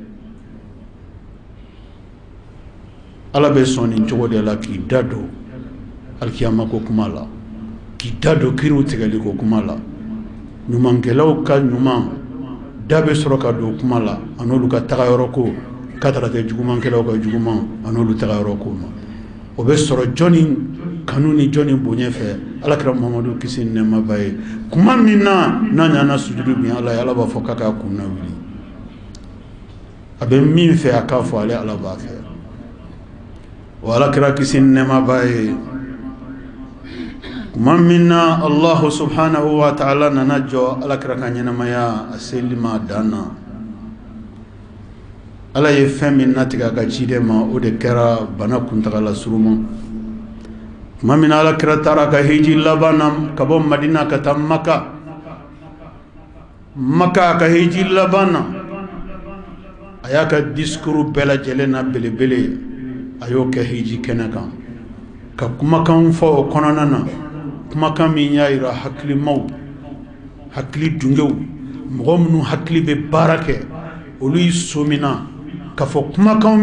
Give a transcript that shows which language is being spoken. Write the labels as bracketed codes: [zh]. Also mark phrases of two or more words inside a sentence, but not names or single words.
[bm] ala bɛ sɔn nin cogo de la k'i da don alikiyama ko kuma la k'i da don kiriw tigɛli ko kuma la ɲumankɛlaw ka ɲuman da bɛ sɔrɔ ka don kuma la a n'olu ka tagayɔrɔ ko k'a taara kɛ jugumankɛlaw ka juguman a n'olu tagayɔrɔ ko ma o bɛ sɔrɔ jɔnni kanu ni jɔnni bonya fɛ alakira Muhammadu kisi ni nɛɛma b'a ye kuma min na n'a ɲana sujudu bin ala ye ala b'a fɔ k'a k'a kunna wuli a bɛ min fɛ a k'a fɔ ale ala b'a kɛ wa alakira kisi ni nɛɛma b'a ye kuma min na [ar] الله سبحانه وتعالى [bm] nana jɔ alakira ka ɲɛnamaya a seli ma dan na ala ye fɛn min natigɛ a ka ciden ma o de kɛra bana kuntagala suruma tuma min na alakira taara ka hiji laban na ka bɔ Madina ka taa Maka ka hiji laban na a y'a ka discours bɛɛ lajɛlen na belebele a y'o kɛ hiji kɛnɛ kan ka kumakan fɔ o kɔnɔna na kumakan min y'a jira hakilimaw hakili dungew mɔgɔ minnu hakili bɛ baara kɛ olu y'i somina ka fɔ kumakan